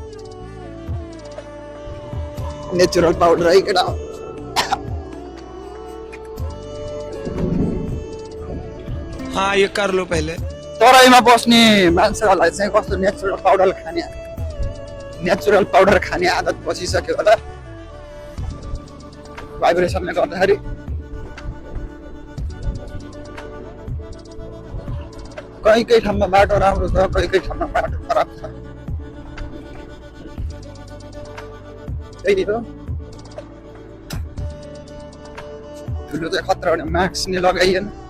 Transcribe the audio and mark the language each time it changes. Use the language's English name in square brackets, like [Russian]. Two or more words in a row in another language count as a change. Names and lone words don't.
[English] natural powder [Hindi] है केटा हाँ ये कर लो पहले [Nepali] तराईमा बस्ने मान्छेहरूलाई चाहिँ कस्तो [English] natural powder [Nepali] खाने आदत बसिसक्यो होला भाइब्रेसनले गर्दाखेरि कहीँ ठाउँमा बाटो राम्रो छ कहीँ ठाउँमा बाटो खराब छ त्यही हो ठुलो चाहिँ खतरा भने मास्क नि लगाइएन